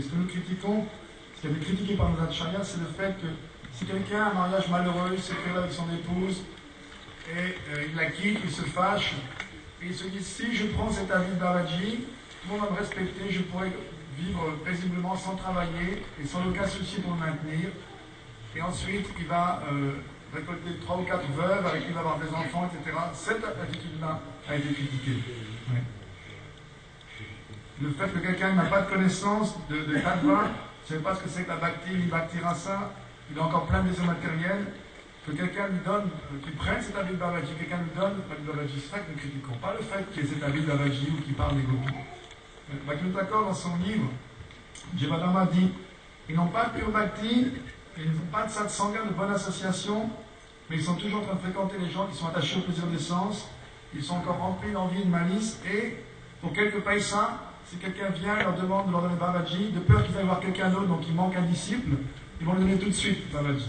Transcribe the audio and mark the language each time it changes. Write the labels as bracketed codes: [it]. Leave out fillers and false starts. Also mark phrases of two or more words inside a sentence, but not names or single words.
[fr] Ce que nous critiquons, ce qui avait critiqué par nos acharyas, c'est le fait que si quelqu'un a un mariage malheureux, il se fait avec son épouse, et il la quitte, il se fâche, et il se dit, si je prends cet habit de Babaji, tout le monde va me respecter, je pourrais vivre paisiblement sans travailler, et sans aucun souci pour le maintenir. Et ensuite, il va récolter 3 ou 4 veuves avec qui il va avoir des enfants, etc. Cette attitude-là a été critiquée. Ouais. Le fait que quelqu'un n'a pas de connaissance de Tattva, ne sait pas ce que c'est que la bhakti, ni [sa] भक्ति रस, [fr] il a encore plein de désirs matériels, que quelqu'un lui donne, qu'il prenne cet habit de Babaji, quelqu'un lui donne l'habit de Babaji, c'est ça que nous critiquons. Pas le fait qu'il y ait cet habit de Babaji ou qu'il parle des gopis. Bhaktivinoda Thakur, dans son livre, Jivadharma dit, ils n'ont pas de pure bhakti, ils n'ont pas de satsanga, de bonne association, mais ils sont toujours en train de fréquenter les gens qui sont attachés au plaisir des sens, ils sont encore remplis d'envie, de malice, et pour quelques païsas, si quelqu'un vient et leur demande de leur donner Babaji, de peur qu'il faille voir quelqu'un d'autre, donc il manque un disciple, ils vont lui donner tout de suite Babaji.